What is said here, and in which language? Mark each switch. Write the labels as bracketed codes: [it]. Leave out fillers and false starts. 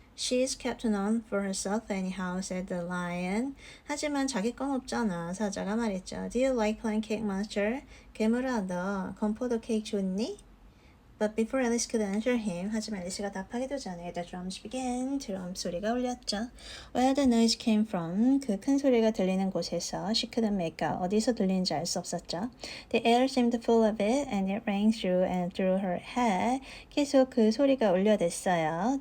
[en] She's kept none for herself anyhow, said the lion. [ko] 하지만 자기 건 없잖아. 사자가 말했죠. [en] Do you like plain cake, monster? [ko] 괴물아, 너 건포도 케이크 좋니? [en] But before Alice could answer him, [ko] 하지만 앨리스가 답하기도 전에 [en] the drums began. [ko] 드럼 소리가 울렸죠. [en] Where the noise came from, [ko] 그 큰 소리가 들리는 곳에서 [en] she couldn't make out. [ko] 어디서 들리는지 알 수 없었죠. [en] The air seemed full of it, and it rang through and through her head. [ko] 계속 그 소리가 울려댔어요.